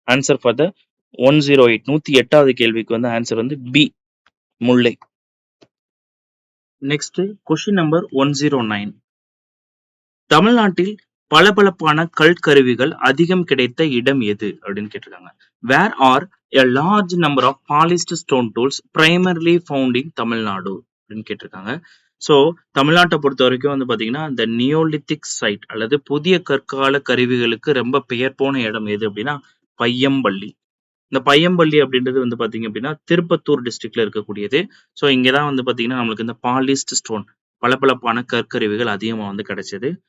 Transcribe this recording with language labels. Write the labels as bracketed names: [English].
[English] answer for the [Tamil] 108, 108வது கேள்விக்கு வந்து answer வந்து பி, முல்லை. நெக்ஸ்ட் கொஸ்டின் நம்பர் 109, தமிழ்நாட்டில் பளபளப்பான கற்கருவிகள் அதிகம் கிடைத்த இடம் எது அப்படின்னு கேட்டிருக்காங்க. [English] where are a large number of polished stone tools primarily found in Tamil Nadu [Tamil] அப்படின்னு கேட்டிருக்காங்க. ஸோ தமிழ்நாட்டை பொறுத்த வரைக்கும் வந்து பாத்தீங்கன்னா இந்த நியோலித்திக் சைட் அல்லது புதிய கற்கால கருவிகளுக்கு ரொம்ப பெயர் போன இடம் எது அப்படின்னா பையம்பள்ளி. இந்த பையம்பள்ளி அப்படின்றது வந்து பாத்தீங்க அப்படின்னா திருப்பத்தூர் டிஸ்ட்ரிக்ட்ல இருக்கக்கூடியது. ஸோ இங்கதான் வந்து பாத்தீங்கன்னா நம்மளுக்கு இந்த பாலிஸ்ட் ஸ்டோன், பளபளப்பான கற்கருவிகள் அதிகமா வந்து கிடைச்சது.